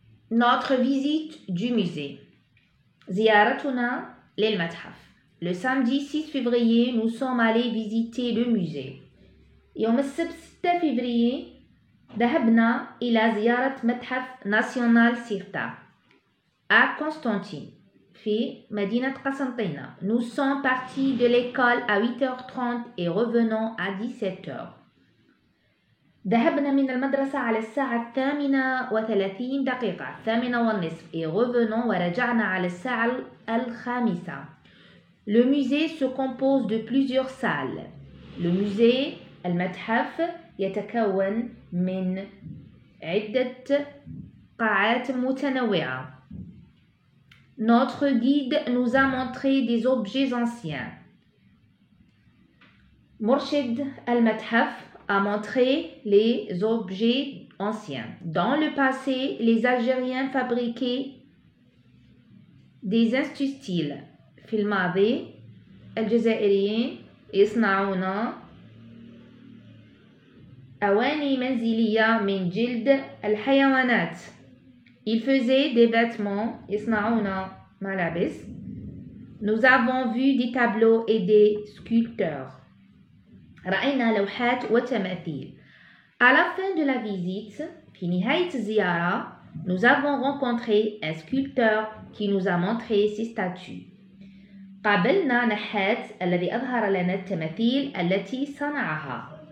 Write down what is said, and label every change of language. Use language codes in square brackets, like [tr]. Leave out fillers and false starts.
[fr] Notre visite du musée. [ar] زيارتنا للمتحف. [fr] Le samedi 6 février, nous sommes allés visiter le musée. [ar] يوم السبت 6 février ذهبنا إلى زيارة متحف ناسيونال سيرتا à Constantine في مدينة قسنطينة. [fr] Nous sommes partis de l'école à 8h30 et revenons à 17h. [ar] ذهبنا من المدرسة على الساعة 8:30 8:30 [fr] et revenons [ar] ورجعنا على الساعة 5. [fr] Le musée se compose de plusieurs salles. Le musée [ar] المتحف يتكون من عدة قاعات متنوعة. [fr] Notre guide nous a montré des objets anciens. [ar] مرشد المتحف [fr] a montré les objets anciens. Dans le passé, les Algériens fabriquaient des ustensiles. [ar] في الماضي الجزائريين يصنعون أواني منزلية من جلد الحيوانات. [fr] Ils faisaient des vêtements. [ar] يصنعون ملابس. [fr] Nous avons vu des tableaux et des sculpteurs. [ar] رأينا لوحات وتماثيل. [fr] À la fin de la visite, [ar] في نهاية الزيارة, [fr] nous avons rencontré un sculpteur qui nous a montré ses statues. [ar] قابلنا نحات الذي أظهر لنا التماثيل التي صنعها.